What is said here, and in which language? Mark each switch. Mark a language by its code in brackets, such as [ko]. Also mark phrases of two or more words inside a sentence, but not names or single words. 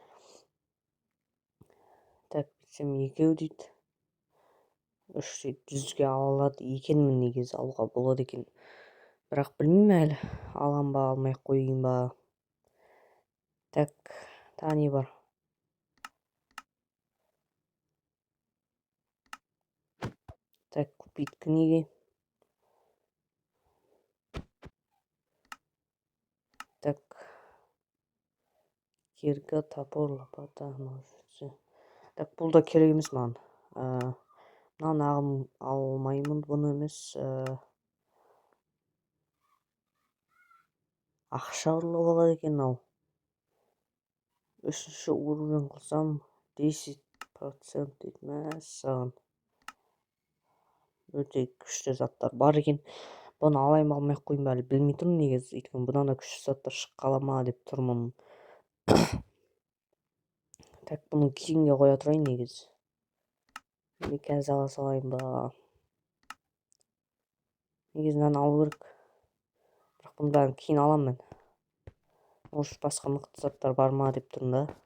[kk] Так, бітсем 2 дейді. 3 дейді, 100-ге алады екенмін негізі, алуға болады екен. Бірақ білмеймін әлі, алам ба, алмай қойын ба. Так, тағы не бар? [ru] Так, купить книги. Так, кирка, топор, лопата, ножницы. Так, [kk] бұл да керек емес маған. Мынаны ағым алмаймын, бұны емес. Ақша ұрлап алады екен ау. [ky] 3 уровень кылсам 10% дейт. [kk] Мәссаған. [ky] Өте күчтүү заттар бар экен. Буну алайын алмай коюйм әлі билмей турмун негизи. Өйткөнү будан да күчтүү заттар чыгып калама деп турмун. Так, буну кийинге кое турайын негизи. Казір ала салайын ба? Негизинен алуу керек. Бирок буну баарын кийин алам мен. Может, башка мыкты заттар барма деп турмун да.